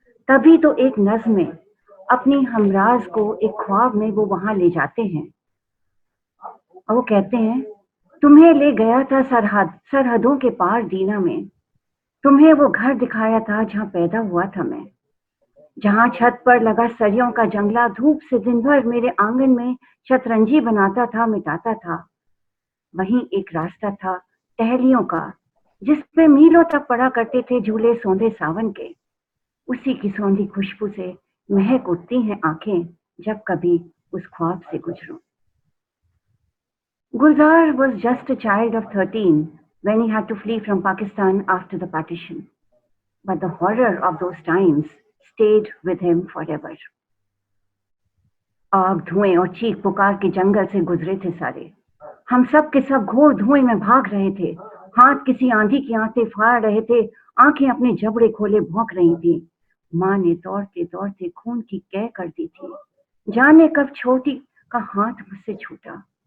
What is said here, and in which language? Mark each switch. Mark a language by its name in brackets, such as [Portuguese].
[Hindi] तभी तो एक नज़्म में अपनी हमराज को एक ख्वाब में वो वहां ले जाते हैं और वो कहते हैं, तुम्हें ले गया था सरहदों के पार दीना में, तुम्हें वो घर दिखाया था जहां पैदा हुआ था मैं, जहां छत पर लगा सरियों का जंगला धूप से दिन भर मेरे आंगन में शतरंजी बनाता था, मिटाता था। वहीं एक रास्ता था टहलियों का, जिस पे मीलों तक पड़ा करते थे झूले सौंदे सावन के। उसी की सौंधी खुशबू से महक उठती हैं आंखें जब कभी उस ख्वाब से गुजरूं। [English] Gulzar was just a child of 13 when he had to flee from Pakistan after the partition. But the horror of those times stayed with him forever. [Hindi] आग, धुएं और चीख पुकार के जंगल से गुजरे थे सारे। हम सब के सब घोर धुएं में भाग रहे थे, हाथ किसी आंधी की आंतें फाड़ रहे थे, आंखें अपने जबड़े खोले भौंक रही थी। माँ ने दौड़ते दौड़ते खून की कै कर दी थी, जाने कब छोटी का हाथ मुझसे छूटा।